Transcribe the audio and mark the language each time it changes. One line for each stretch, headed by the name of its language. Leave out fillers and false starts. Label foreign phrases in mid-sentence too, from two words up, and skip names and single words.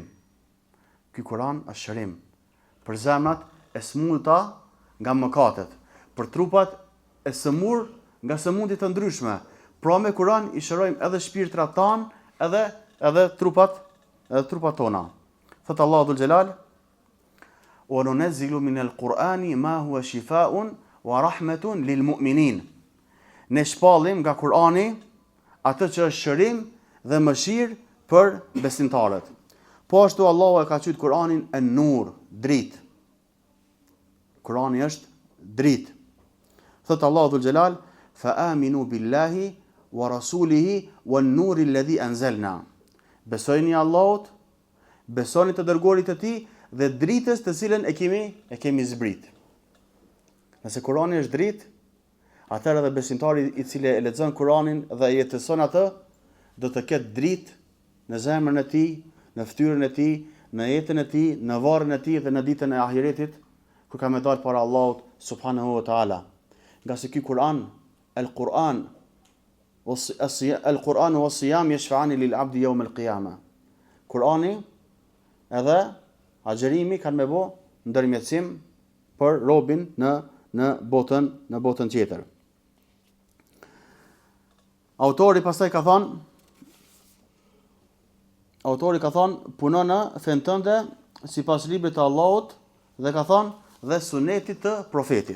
Albanian: Ky Kur'an është shërim për zemrat e smundta nga mëkatet, për trupat e sëmur nga sëmundje të ndryshme. Pra me Kur'an i shërojmë edhe shpirtrat tan, edhe trupat tona. Thot Allahu dhul Jalal,
Arabic: وننزل من القرآن ما هو شفاء ورحمة للمؤمنين.
Albanian: Ne shpallim nga Kur'ani atë që është shërim dhe mëshirë për besimtarët. Po ashtu Allahu e ka thënë Kur'anin an-nur, dritë. Kur'ani është dritë. Thot Allahu dhul Jalal,
Arabic: فآمنوا بالله ورسوله والنور الذي أنزلنا.
Albanian: Besojini Allahut, besoni të dërguarit të tij dhe dritës të cilën e kemi zbrit. Nëse Kur'ani është dritë, atëherë edhe besimtari i cili e lexon Kur'anin dhe e jetëson atë, do të ketë dritë në zemrën e tij, në fytyrën e tij, në jetën e tij, në varrin e tij dhe në ditën e ahiretit, kur ka më dalë para Allahut
Arabic: سبحانه وتعالى.
Albanian: Nga se ky Kur'an,
Arabic: القرآن والصيام يشفعان للعبد يوم القيامة.
Albanian: Kur'ani edhe agjerimi kanë me bë ndërmjetësim për robin në botën tjetër. Autori pastaj ka thonë, punon në fen tënde sipas librit të Allahut dhe ka thonë dhe sunetit të profetit.